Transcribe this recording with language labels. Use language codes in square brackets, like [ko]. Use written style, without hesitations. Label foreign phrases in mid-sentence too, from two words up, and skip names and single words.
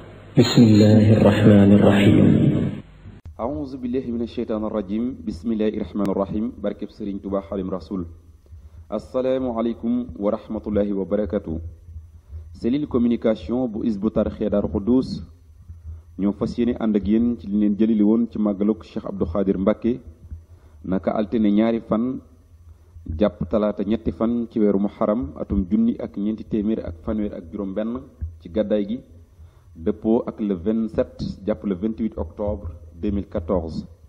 [ar] بسم الله الرحمن الرحيم أعوذ بالله من الشيطان الرجيم بسم الله الرحمن الرحيم بركب سرين توبا حالم رسول السلام عليكم ورحمة الله وبركاته [fr] cellule communication [wo] bu Hizbut Tarqiyyah Daaru Xuddus ñoo fas yéene ànd ak yéen ci li leen jëlili woon ci màggaluk Cheikh Abdou Khadir Mbacké naka altine ñaari fan jàpp talaata ñetti fan ci weeru muharram atum junni ak ñeenti téeméer ak fanweer ak juróom benn ci gàddaay gi dëppoo ak le 27 jàpp [fr] le 28 octobre 2014